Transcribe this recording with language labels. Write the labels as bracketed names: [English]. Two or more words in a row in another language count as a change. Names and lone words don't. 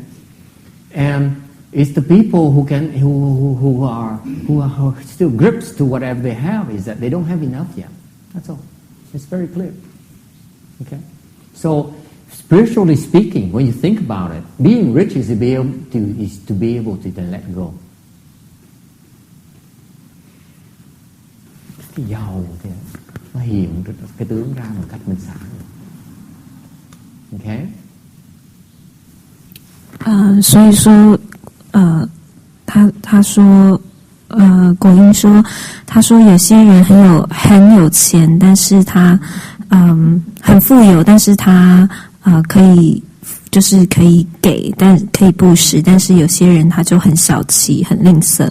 [English] And it's the people who are still grips to whatever they have is that they don't have enough yet. That's all. It's very clear. Okay? So spiritually speaking, when you think about it, being rich is to be able to then let go. [Vietnamese] Cái giàu thì nó hiện cái tướng ra một cách mình xả. [English] Okay? [Chinese] 所以说，他说，果英说，他说有些人很有钱，但是他很富有，但是他可以给，但可以布施，但是有些人他就很小气，很吝啬。